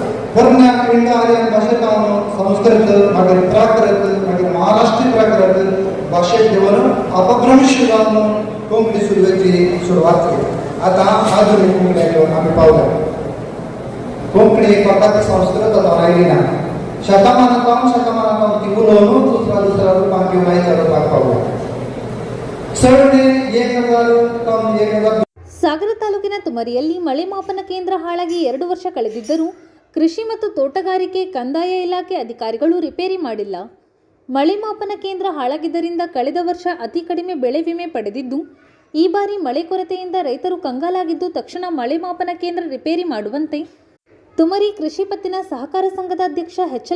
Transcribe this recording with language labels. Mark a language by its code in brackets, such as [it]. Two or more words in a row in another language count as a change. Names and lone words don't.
[kok] पोरन्याक [en] Indo Aryan [kok] भाशेंत हांव संस्कृत मागीर प्राकृत मागीर महाराष्ट्रीय प्राकृत भाशेक घेवन अपभ्रंश जावन कोंकणी सुरवेची सुरवात केली. आतां आधुनीक कोंकणी घेवन आमी पावल्या. कोंकणी फकत संस्कृत जावन आयली ना, शतमानांत ती उलोवनूच दुसऱ्या रुपांत किंवा आयच्या रुपांत पावल्या. चड 1000 [kn] ಸಾಗರ ತಾಲೂಕಿನ ತುಮರಿಯಲ್ಲಿ ಮಳೆ ಮಾಪನ ಕೇಂದ್ರ ಹಾಳಾಗಿ 2 ವರ್ಷ ಕಳೆದಿದ್ದರೂ ಕೃಷಿ ಮತ್ತು ತೋಟಗಾರಿಕೆ ಕಂದಾಯ ಇಲಾಖೆ ಅಧಿಕಾರಿಗಳು ರಿಪೇರಿ ಮಾಡಿಲ್ಲ. ಮಳೆ ಮಾಪನ ಕೇಂದ್ರ ಹಾಳಾಗಿದ್ದರಿಂದ ಕಳೆದ ವರ್ಷ ಅತಿ ಕಡಿಮೆ ಬೆಳೆ ವಿಮೆ ಪಡೆದಿದ್ದು, ಈ ಬಾರಿ ಮಳೆ ಕೊರತೆಯಿಂದ ರೈತರು ಕಂಗಾಲಾಗಿದ್ದು ತಕ್ಷಣ ಮಳೆ ಮಾಪನ ಕೇಂದ್ರ ರಿಪೇರಿ ಮಾಡುವಂತೆ ತುಮರಿ ಕೃಷಿ ಪತ್ತಿನ ಸಹಕಾರ ಸಂಘದ ಅಧ್ಯಕ್ಷ ಎಚ್.ಎಲ್.